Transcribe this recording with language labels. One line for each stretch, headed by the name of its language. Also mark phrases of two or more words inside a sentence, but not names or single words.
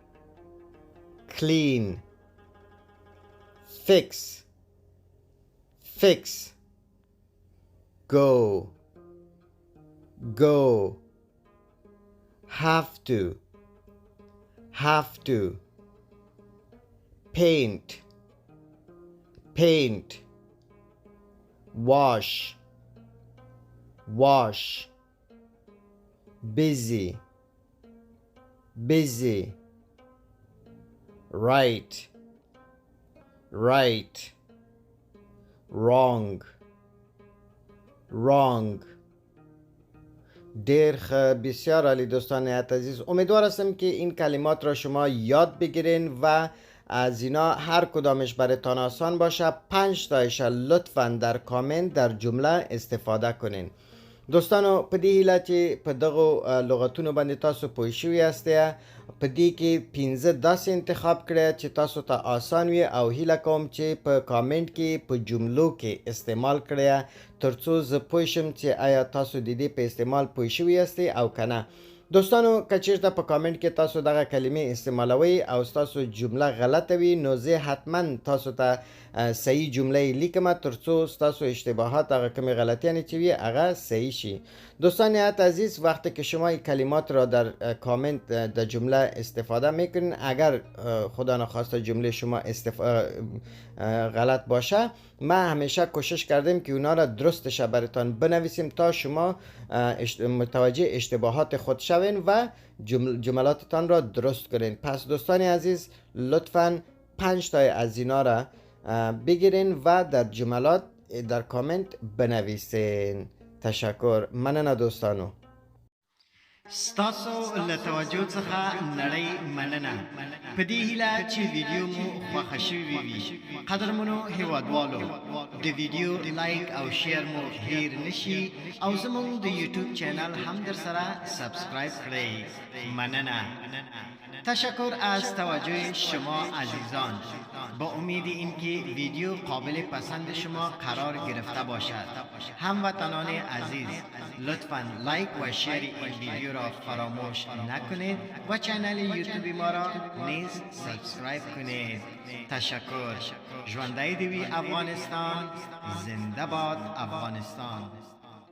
English: fix go have to paint wash busy right wrong
Persian: دیر بسیار عالی دوستان عزیز امیدوار هستم که این کلمات را شما یاد بگیرین و از اینا هر کدامش براتان آسان باشه 5 تایش لطفاً در کامنت در جمله استفاده کنین
Pashto: دوستانو په دې هیله چې په دغو لغتونو باندې تاسو پوه شوي یاستئ په دې کې 15 داسې انتخاب کړئ چې تاسو ته آسان وي او هیله کوم چې په کامنت کې په جملو کې استعمال کړئ ترڅو زه پوه شم چې آیا تاسو د دې په استعمال پوه شوي یاستئ او که نه دوستانو که چیرته په کامنت کې تاسو دغه کلمې استعمالوئ او تاسو جمله غلطه وي نو زه حتما تاسو ته صحیح جمله لیکم ترڅو تاسو اشتباهات هغه کمی غلطیانی چې وي هغه صحیح شي
Persian: دوستان عزیز وقتی که شما این کلمات را در کامنت در جمله استفاده میکنین اگر خدا نخواسته جمله شما غلط باشه ما همیشه کوشش کردیم که اونا را درستش براتان بنویسیم تا شما متوجه اشتباهات خود شوین و جملاتتان را درست کنین پس دوستان عزیز لطفاً 5 تای از اینا را بگیرین و در جملات در کامنت بنویسین تشکر
Pashto: مننه دوستانو ستاسو له توجه څخه نړۍ مننه په دې هیله چې ویډیو مو خوښه شوې وي قدرمنو هیوادوالو د ویډیو لایک او شیر مو هیر نشي او زموږ د یوټیوب چینل هم در سره سبسکرایب کړئ مننه
Persian: تشکر از توجه شما عزیزان با امید اینکه ویدیو قابل پسند شما قرار گرفته باشد هموطنان عزیز لطفاً لایک و شیر این ویدیو را فراموش نکنید و چینل یوتیوب ما را نیز سابسکرایب کنید تشکر
Pashto: ژوندی دی وی افغانستان
Persian: زنده باد افغانستان